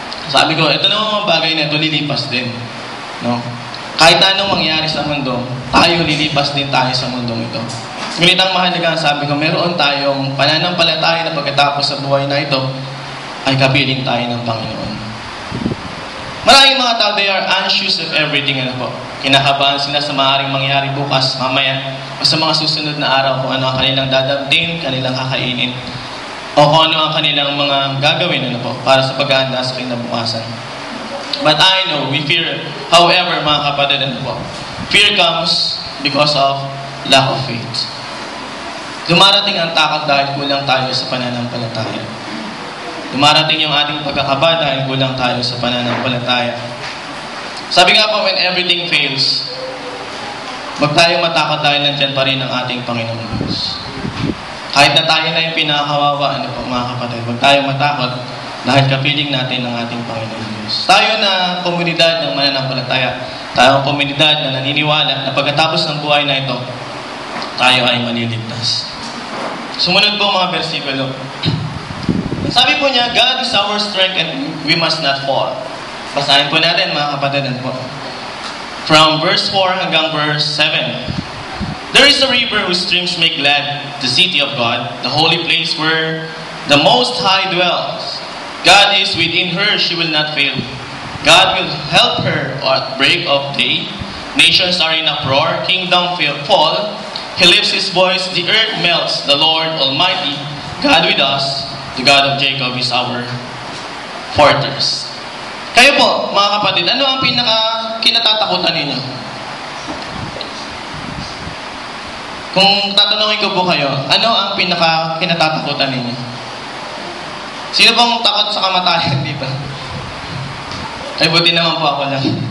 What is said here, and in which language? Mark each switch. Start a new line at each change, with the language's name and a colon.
Filipino: Sabi ko, ito na mga bagay na ito, lilipas din. Kahit na anong mangyari sa mundo, tayo lilipas din tayo sa mundong ito. Ngunit ang mahalaga, sabi ko, meron tayong pananampalataya na pagkatapos sa buhay na ito, ay kapiling tayo ng Panginoon. Maraming mga tao,
English: they are anxious of everything.
Filipino: Ano po? Kinakabahan sila sa maaaring mangyari bukas, mamaya, o sa mga susunod na araw kung ano ang kanilang dadamtin, kanilang kakainin, o kung ano ang kanilang mga gagawin ano po, para sa paghahanda sa kinabukasan.
English: But I know, we fear, however,
Filipino: mga kapatid, ano po,
English: fear comes because of lack of faith.
Filipino: Dumarating ang takot dahil kulang tayo sa pananampalataya. Dumarating yung ating pagkakaba dahil kulang tayo sa pananampalataya. Sabi nga po,
English: when everything fails,
Filipino: wag tayo matakot dahil nandyan pa rin ang ating Panginoong Diyos. Kahit na tayo na yung pinakawawa, ano po mga kapatid, wag tayo matakot dahil kapiling natin ang ating Panginoong Diyos. Tayo na komunidad ng mananampalataya, tayo ang komunidad na naniniwala na pagkatapos ng buhay na ito, tayo ay maliligtas. Sumunod po mga versikulo. Sabi po niya,
English: God is our strength and we must not fall.
Filipino: Basahin po natin mga kapatid po.
English: From verse 4
Filipino: hanggang verse 7.
English: There is a river whose streams make glad the city of God, the holy place where the Most High dwells. God is within her, she will not fail. God will help her at break of day. Nations are in uproar, kingdom fall. He lifts his voice, the earth melts, the Lord Almighty, God with us, the God of Jacob is our fortress.
Filipino: Kayo po, mga kapatid, ano ang kinatatakutan ninyo? Kung tatanungin ko po kayo, ano ang kinatatakutan ninyo? Sino bang takot sa kamatayan dito? Ay, buti naman po ako lang.